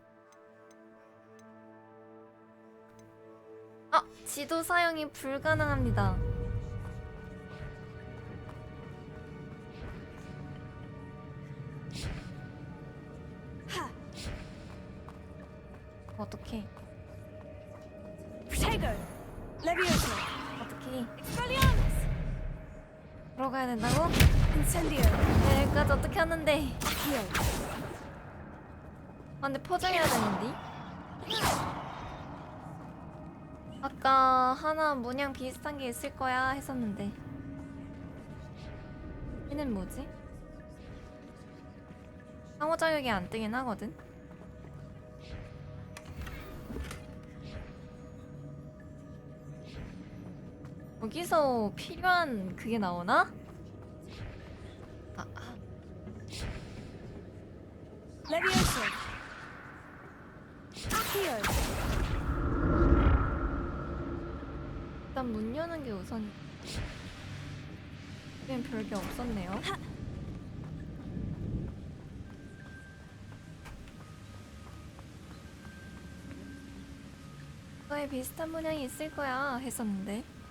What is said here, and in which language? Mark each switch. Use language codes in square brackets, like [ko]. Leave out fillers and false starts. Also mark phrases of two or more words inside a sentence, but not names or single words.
[ko] 지도 사용이 불가능합니다. 어떡해. Protego! Levioso! 어떡해. Expelliarmus! 들어가야 된다고? Incendio! 네, 여기까지 어떻게 하는데? Accio! 아 근데 포장해야 되는데? 아까 하나 문양 비슷한 게 있을 거야 했었는데 얘는 뭐지? 상호작용이 안 뜨긴 하거든? 여기서 필요한 그게 나오나? Levioso! Accio! 일단 문 여는 게 우선. 그냥 별게 없었네요. 이거에 비슷한 문양이 있을 거야 했었는데.